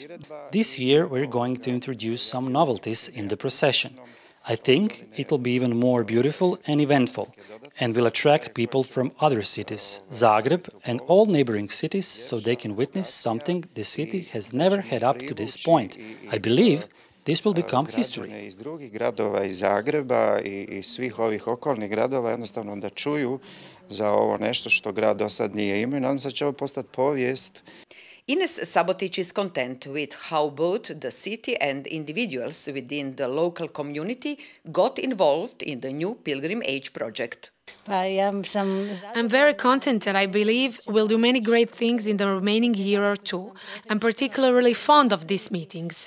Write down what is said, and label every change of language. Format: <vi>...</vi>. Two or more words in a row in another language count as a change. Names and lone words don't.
<en>This year we're going to introduce some novelties in the procession. I think it will be even more beautiful and eventful, and will attract people from other cities, Zagreb and all neighboring cities, so they can witness something the city has never had up to this point. I believe this will become history.</en> <hr>Iz drugih gradova, iz Zagreba i svih ovih okolnih gradova jednostavno da čuju za ovo nešto što grad do sad nije imao i nadam se da će ovo postati povijest.</hr> <en>Ines Sabotić is content with how both the city and individuals within the local community got involved in the Newpilgrimage project. I'm very content that I believe we'll do many great things in the remaining year or two. I'm particularly fond of these meetings.</en>